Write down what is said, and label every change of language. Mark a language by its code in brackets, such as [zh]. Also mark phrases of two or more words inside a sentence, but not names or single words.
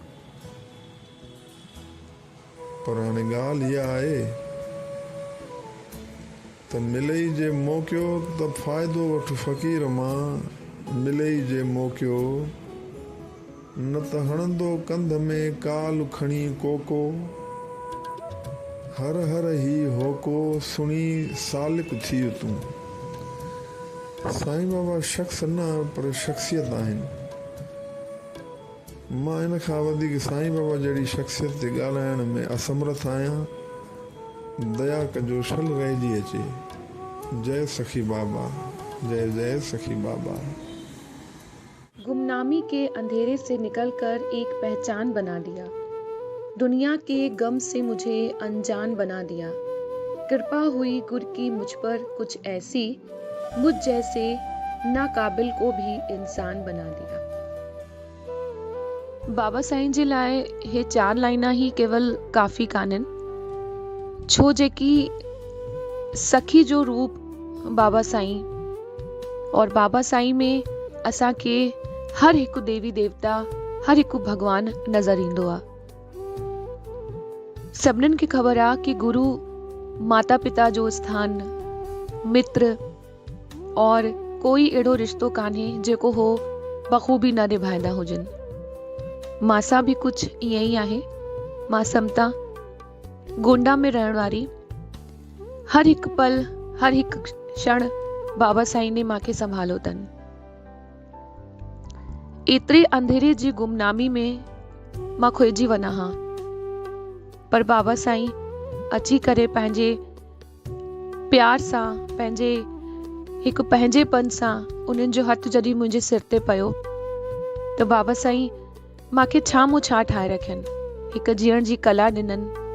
[sd] पर हाणे ॻाल्हि इहा आहे त मिलई जे मौक़ियो त फ़ाइदो वठु फ़क़ीर मां, मिलई जे मौक़ियो न त हणंदो कंध में काल खणी कोको, हर हर ही होको सुणी सालिक थी तूं। साईं बाबा शख़्स न पर शख़्सियत आहिनि। मां इन खां वधीक साईं बाबा जहिड़ी शख़्सियत ते ॻाल्हाइण में असमर्थ आहियां। दया कजो शल रहिजी अचे। जय सखी बाबा, जय जय सखी बाबा। [hi] गुमनामी के अंधेरे से निकलकर एक पहचान बना दिया। दुनिया के गम से मुझे अनजान बना दिया। कृपा हुई गुर की मुझ पर कुछ ऐसी, मुझ जैसे नाकाबिल को भी इंसान बना दिया। [sd] बाबा साईं जे लाइ हे 4 लाइना ही केवल काफ़ी काननि, छो जेकी सखी जो रूप बाबा साईं और बाबा साईं में असांखे हर हिकु देवी देवता, हर हिकु भगवान नज़र ईंदो आहे। सभिनीनि खे ख़बर आहे कि गुरु माता पिता जो स्थान, मित्र और कोई अहिड़ो रिश्तो कान्हे जेको हो बख़ूबी न निभाईंदा हुजनि। मां [hi] भी कुछ [sd] ईअं ई आहे। मां समता गोंडा में रहण वारी, हर हिकु पल, हर हिकु क्षण बाबा साईं ने मांखे संभालो अथनि। एतिरे अंधेरे जी गुमनामी में मां खोइजी वञा हा, पर बाबा साईं अची करे पंहिंजे प्यार सां, पंहिंजे हिकु पंहिंजेपन सां उन्हनि जो हथ जॾहिं मुंहिंजे सिर ते पियो त बाबा साईं मांखे छा मूं छा ठाहे रखियनि, हिकु जीअण जी कला ॾिननि।